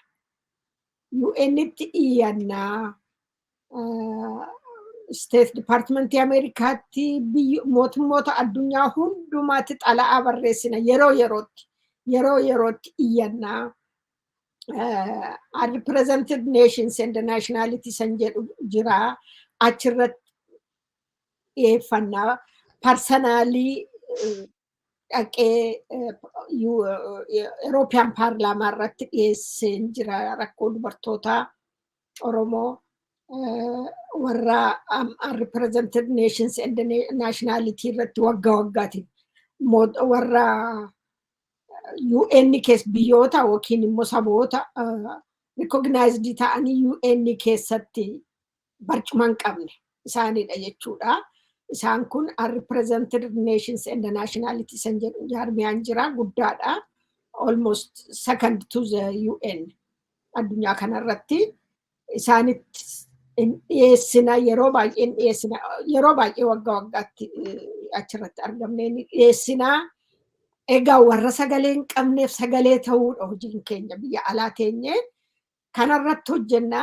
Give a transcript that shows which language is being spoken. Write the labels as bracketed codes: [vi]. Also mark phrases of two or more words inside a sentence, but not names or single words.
[om] UN'tti iyyannaa. State Department Amerikaatti mootummoota addunyaa hundumaatti xala'aa barreessina yeroo yerootti iyyannaa. Unrepresented nations and nationality san jedhu jira achirratti dhiyeeffannaa. Personally dhaqee European Parliament irratti dhiyeesseen jira rakkoo dubartoota Oromoo. Warra unrepresented nations and nationality irratti waggaatiin warra UN keessa biyyoota yookiin immoo saboota recognized ta'anii UN keessatti barcuma hin qabne isaanidha jechuudha. Isaan kun unrepresented nations and nationality san jedhu jaarmiyaan jira guddaadha. [en] Almost second to the UN [om] addunyaa kanarratti isaanitti dhiyeessina yeroo baay'ee waggaatti achirratti argamnee dhiyeessina. Egaa warra sagalee hin qabneef sagalee ta'uudha hojiin keenya biyya alaa teenye kanarratti hojjennaa.